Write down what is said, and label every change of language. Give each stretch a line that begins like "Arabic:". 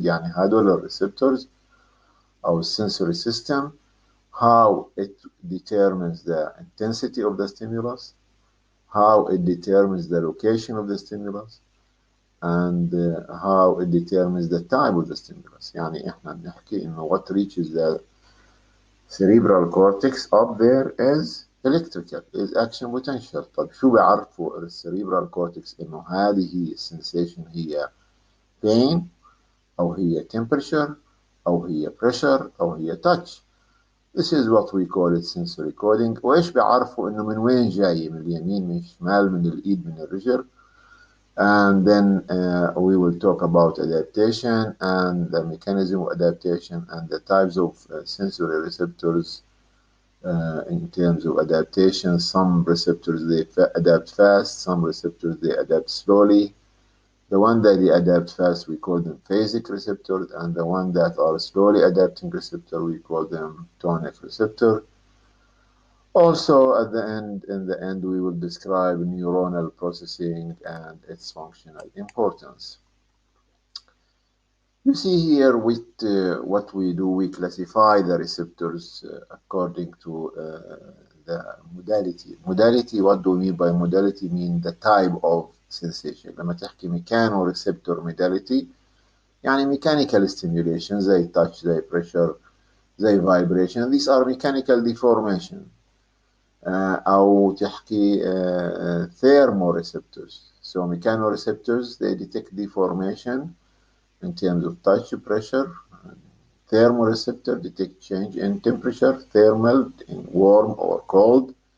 Arabic: يعني هدول
English: receptors or sensory system, how it determines the intensity of the stimulus, how it determines the location of the stimulus, and how it determines the type of the stimulus.
Arabic: يعني احنا بنحكي انه
English: what reaches the cerebral cortex up there is electrical, is action potential.
Arabic: طب شو بيعرفوا الcerebral cortex انه هذه السنسيشن هي pain او هي temperature او هي pressure او هي touch.
English: This is what we call it sensory coding.
Arabic: وايش بيعرفوا انه من وين جاي، من اليمين من الشمال من الايد من الرجل.
English: And then we will talk about adaptation and the mechanism of adaptation and the types of sensory receptors in terms of adaptation. Some receptors they adapt fast, some receptors they adapt slowly. The one that they adapt fast we call them phasic receptors, and the one that are slowly adapting receptor we call them tonic receptor. Also, in the end, we will describe neuronal processing and its functional importance. You see here with what we do, we classify the receptors according to the modality. Modality, what do we mean by modality? Mean the type of sensation.
Arabic: لما تحكي
English: mechanoreceptor modality يعني mechanical stimulation زي touch زي pressure زي vibration. These are mechanical deformation.
Arabic: أو تحكي thermoreceptors.
English: So mechanoreceptors they detect deformation in terms of touch pressure. Thermoreceptor detect change in temperature, thermal in warm or cold.